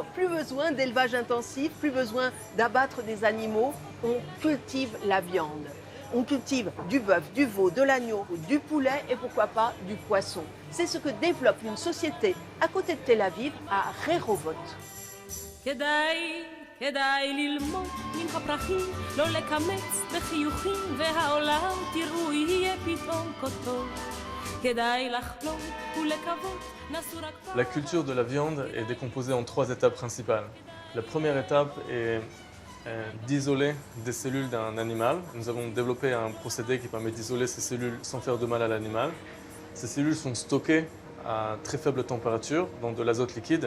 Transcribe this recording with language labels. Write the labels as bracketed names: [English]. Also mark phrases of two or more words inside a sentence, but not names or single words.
[French] Plus besoin d'élevage intensif, plus besoin d'abattre des animaux. On cultive la viande. On cultive du bœuf, du veau, de l'agneau, du poulet et pourquoi pas du poisson. C'est ce que développe une société à côté de Tel Aviv, à Rehovot. [Hebrew] כדאי ללמוד מן הפרחים, לא לקמץ בחיוכים, והעולם תראו יהיה פתאום כה טוב. כדאי לחלום ולקוות, נסו רק פעם. [French] La culture de la viande est décomposée en 3 étapes principales. La première étape est d'isoler des cellules d'un animal. Nous avons développé un procédé qui permet d'isoler ces cellules sans faire de mal à l'animal. Ces cellules sont stockées à très faible température, dans de l'azote liquide.